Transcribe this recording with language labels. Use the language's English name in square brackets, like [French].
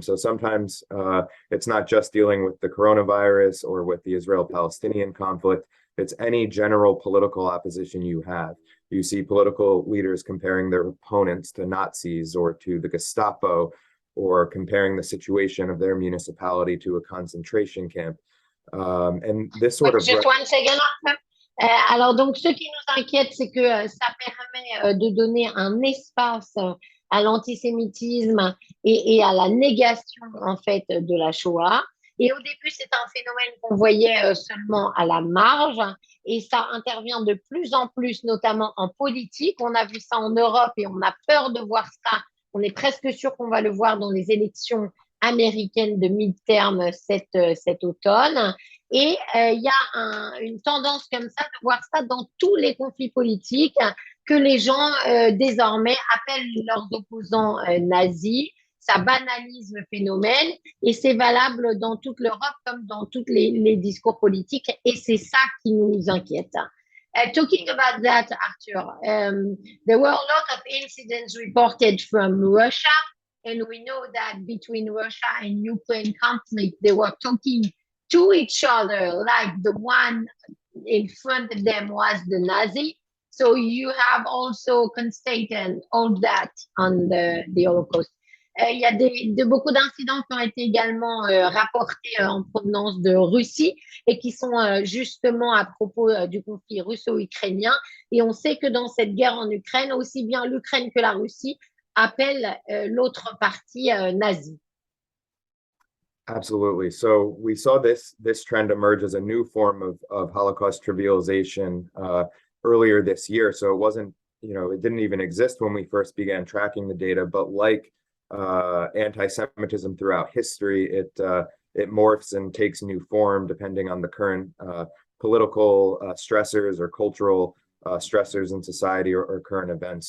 [English] So sometimes it's not just dealing with the coronavirus or with the Israel-Palestinian conflict. It's any general political opposition you have. You see political leaders comparing their opponents to Nazis or to the Gestapo, or comparing the situation of their municipality to a concentration camp. And this sort of... Just one second. [French] Alors, donc, ce qui nous inquiète, c'est que ça permet de donner un espace à l'antisémitisme et à la négation, en fait, de la Shoah. Et au début, c'est un phénomène qu'on voyait seulement à la marge, et ça intervient de plus en plus, notamment en politique. On a vu ça en Europe et on a peur de voir ça. On est presque sûr qu'on va le voir dans les élections américaine de midterm cet automne. Et il y a une tendance comme ça de voir ça dans tous les conflits politiques, que les gens désormais appellent leurs opposants nazis. Ça banalise le phénomène et c'est valable dans toute l'Europe comme dans tous les discours politiques, et c'est ça qui nous inquiète. [English] Talking about that, Arthur, there were a lot of incidents reported from Russia. And we know that between Russia and Ukraine conflict, they were talking to each other like the one in front of them was the Nazi. So you have also constated all that on the Holocaust. [French] Il y a beaucoup d'incidents qui ont été également rapportés en provenance de Russie et qui sont justement à propos du conflit russo-ukrainien. Et on sait que dans cette guerre en Ukraine, aussi bien l'Ukraine que la Russie appelle l'autre partie nazie. [English] Absolutely. So we saw this trend emerge as a new form of Holocaust trivialization earlier this year. So it wasn't, it didn't even exist when we first began tracking the data, but like anti-Semitism throughout history, it morphs and takes new form depending on the current political stressors or cultural stressors in society or current events.